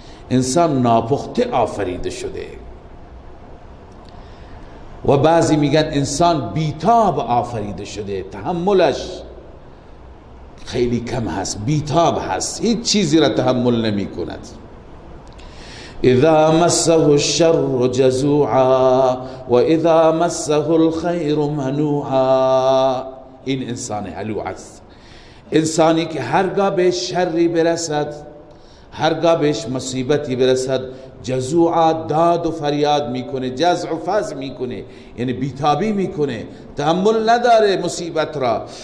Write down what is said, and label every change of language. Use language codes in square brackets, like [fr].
[fa] انسان ناپخته آفریده شده و بعضی میگن انسان بیتاب آفریده شده، تحملش خیلی کم هست، بیتاب هست، هیچ چیزی را تحمل نمی کند. [ar] اذا مسه الشر جزوعا و اذا مسه الخیر منوعا. [fa] این انسان هلوع است، انسانی که هرگاه به شری برسد، هرگاه بهش مصیبتی برسد، جزوعا داد و فریاد میکنه، جزع و فز میکنه، یعنی بیتابی میکنه، تحمل نداره مصیبت را.